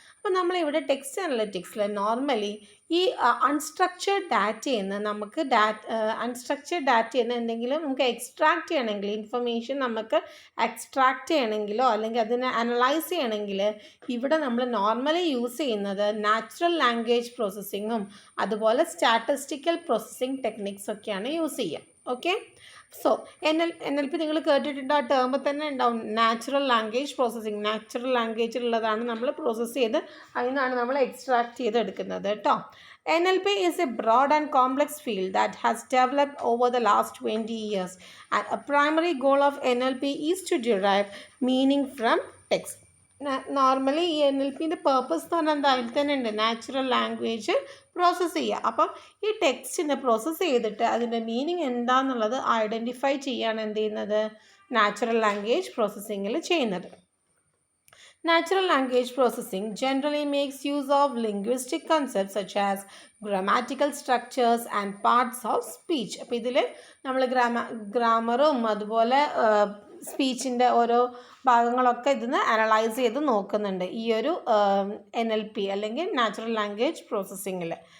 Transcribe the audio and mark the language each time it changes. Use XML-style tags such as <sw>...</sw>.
<ml>അപ്പോൾ നമ്മളിവിടെ text അനലറ്റിക്സിൽ normally ഈ അൺസ്ട്രക്ചേർഡ് ഡാറ്റയിൽ നിന്ന് നമുക്ക് അൺസ്ട്രക്ചേർഡ് ഡാറ്റയിൽ നിന്ന് എന്തെങ്കിലും നമുക്ക് എക്സ്ട്രാക്ട് ചെയ്യണമെങ്കിൽ ഇൻഫർമേഷൻ നമുക്ക് എക്സ്ട്രാക്ട് ചെയ്യണമെങ്കിലോ അല്ലെങ്കിൽ അതിനെ അനലൈസ് ചെയ്യണമെങ്കിൽ ഇവിടെ നമ്മൾ നോർമലി യൂസ് ചെയ്യുന്നത് നാച്ചുറൽ ലാംഗ്വേജ് പ്രോസസ്സിങ്ങും അതുപോലെ സ്റ്റാറ്റിസ്റ്റിക്കൽ പ്രോസസ്സിങ് ടെക്നിക്സ് ഒക്കെയാണ് യൂസ് ചെയ്യുക. ഓക്കെ. സോ NLP നിങ്ങൾ കേട്ടിട്ടുണ്ട്. ആ ടേമിൽ തന്നെ ഉണ്ടാവും നാച്ചുറൽ ലാംഗ്വേജ് പ്രോസസ്സിങ്. നാച്ചുറൽ ലാംഗ്വേജിലുള്ളതാണ് നമ്മൾ പ്രോസസ്സ് ചെയ്ത് അതിനാണ് നമ്മൾ എക്സ്ട്രാക്ട് ചെയ്തെടുക്കുന്നത് കേട്ടോ.</ml> <en>NLP is a broad and complex field that has developed over the last 20 years, and a primary goal of NLP is to derive meaning from text.</en> <ml>Normally ഈ NLPൻ്റെ purpose എന്ന് പറഞ്ഞാൽ എന്താ, അതിൽ തന്നെ ഉണ്ട് നാച്ചുറൽ ലാംഗ്വേജ് പ്രോസസ്സ് ചെയ്യുക. അപ്പം ഈ ടെക്സ്റ്റിനെ പ്രോസസ്സ് ചെയ്തിട്ട് അതിൻ്റെ മീനിങ് എന്താണെന്നുള്ളത് ഐഡൻറ്റിഫൈ ചെയ്യാണ് എന്ത് ചെയ്യുന്നത്, നാച്ചുറൽ ലാംഗ്വേജ് പ്രോസസ്സിങ്ങിൽ ചെയ്യുന്നത്.</ml> <en>Natural language processing generally makes use of linguistic concepts such as grammatical structures and parts of speech.</en> <ml>അപ്പോൾ ഇതിൽ നമ്മൾ ഗ്രാമറും അതുപോലെ സ്പീച്ചിൻ്റെ ഓരോ ഭാഗങ്ങളൊക്കെ ഇതിന് അനലൈസ് ചെയ്ത് നോക്കുന്നുണ്ട് ഈ ഒരു NLP അല്ലെങ്കിൽ നാച്ചുറൽ ലാംഗ്വേജ് പ്രോസസ്സിങ്ങിൽ.</ml>